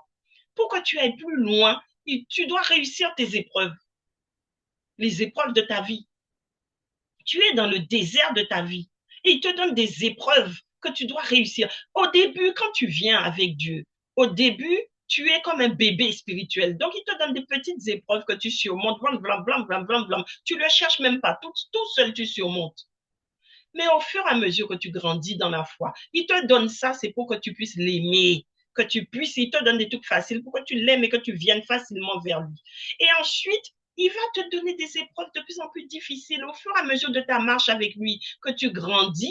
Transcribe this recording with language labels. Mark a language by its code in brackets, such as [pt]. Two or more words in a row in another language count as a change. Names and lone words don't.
[fr] Pour que tu ailles plus loin, tu dois réussir tes épreuves, les épreuves de ta vie. Tu es dans le désert de ta vie. Et il te donne des épreuves que tu dois réussir. Au début, quand tu viens avec Dieu, au début, tu es comme un bébé spirituel. Donc, il te donne des petites épreuves que tu surmontes. Blam, blam, blam, blam, blam, blam. Tu ne le cherches même pas. Tout seul, tu surmontes. Mais au fur et à mesure que tu grandis dans la foi, il te donne ça, c'est pour que tu puisses l'aimer, que tu puisses, il te donne des trucs faciles pour que tu l'aimes et que tu viennes facilement vers lui. Et ensuite, il va te donner des épreuves de plus en plus difficiles au fur et à mesure de ta marche avec lui, que tu grandis.